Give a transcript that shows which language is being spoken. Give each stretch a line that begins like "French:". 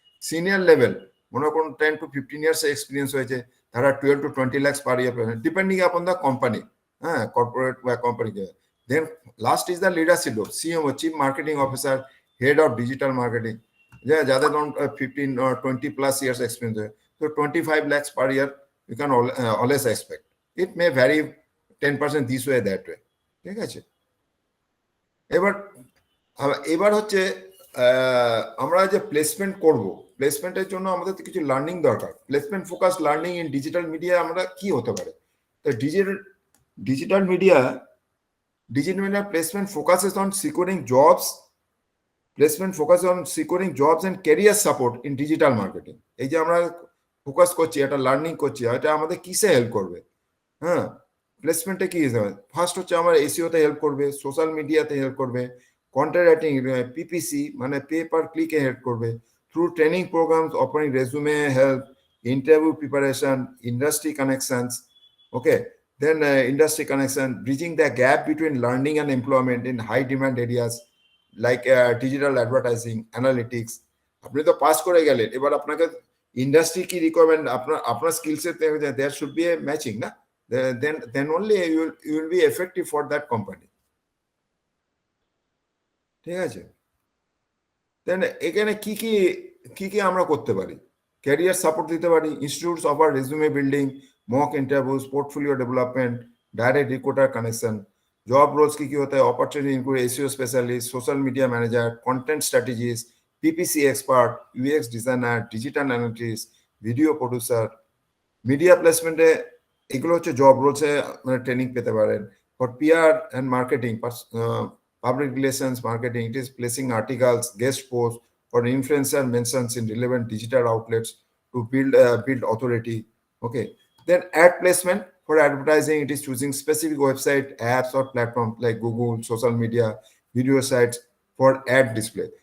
Bangla: Senior level, মনে করুন
English: 10 to 15 years
Bangla: experience হয়েছে, তারা
English: 12 to 20 lakhs
Bangla: পার ইয়ার পেয়ে,
English: depending upon the company,
Bangla: হ্যাঁ, কর্পোরেট বা company.
English: then last is the leadership, CMO, chief marketing officer, head of digital marketing,
Bangla: যাদের ধরুন
English: 15 or 20+ years experience, so 25 lakhs per year you can always expect. It may vary 10% this way, that way,
Bangla: ঠিক আছে। এবার হচ্ছে আমরা যে placement করব, প্লেসমেন্টের জন্য আমাদের তো কিছু লার্নিং দরকার।
English: placement focus learning in digital media
Bangla: আমরা কি হতে পারে? তো
English: Digital media placement focuses on securing jobs, placement focus on securing jobs and career support in digital marketing.
Bangla: এই যে আমরা ফোকাস করছি, এটা লার্নিং করছি, এটা আমাদের কিসে হেল্প করবে? হ্যাঁ, প্লেসমেন্টে কি হিসাবে, ফার্স্ট হচ্ছে আমার এসইওতে হেল্প করবে, সোশ্যাল মিডিয়াতে হেল্প করবে, কন্টেন্ট রাইটিং, পিপিসি মানে পে পার ক্লিকে হেল্প করবে,
English: through training programs offering resume help, interview preparation, industry connections,
Bangla: okay.
English: Then industry connection, bridging the gap between learning and employment in high demand areas like digital advertising, analytics.
Bangla: আপনি তো pass করে গেলেন, এবার আপনাকে industry কি requirement, আপনার স্কিলসের
English: there should be a matching,
Bangla: না?
English: then only you will be effective for that company,
Bangla: ঠিক আছে। দেন এখানে কি কি আমরা করতে পারি?
English: career support
Bangla: দিতে পারি,
English: Institutes offer resume building, mock interviews, portfolio development, direct recruiter connection.
Bangla: Job Rolle's কি হতে হয়?
English: Opportunity include SEO specialist, social media manager, content strategist, PPC expert, UX designer, digital analyst, video producer.
Bangla: Media প্লেসমেন্টে এগুলো হচ্ছে job রোলসে training পেতে পারেন।
English: for PR and marketing, public relations marketing. It is placing articles, guest posts for influencer mentions in relevant digital outlets to build authority. Okay. Then ad placement for advertising. It is choosing specific website, apps or platforms like Google, social media, video sites for ad display.